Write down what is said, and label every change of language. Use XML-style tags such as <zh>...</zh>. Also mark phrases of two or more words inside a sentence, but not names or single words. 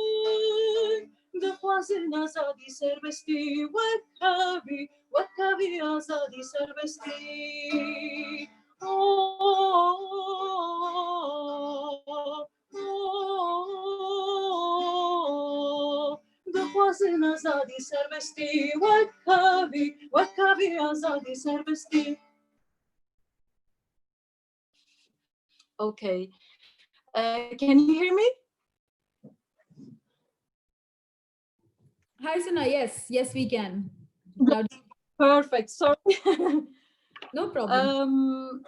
<ku>دخوازن آزادی سربستی وکهوی آزادی سربستی دخوازن آزادی سربستی وکهوی آزادی سربستی.</ku> <en>Okay. Can you hear me? Hi, Sana. Yes, we can. Perfect. Sorry. No problem.</en>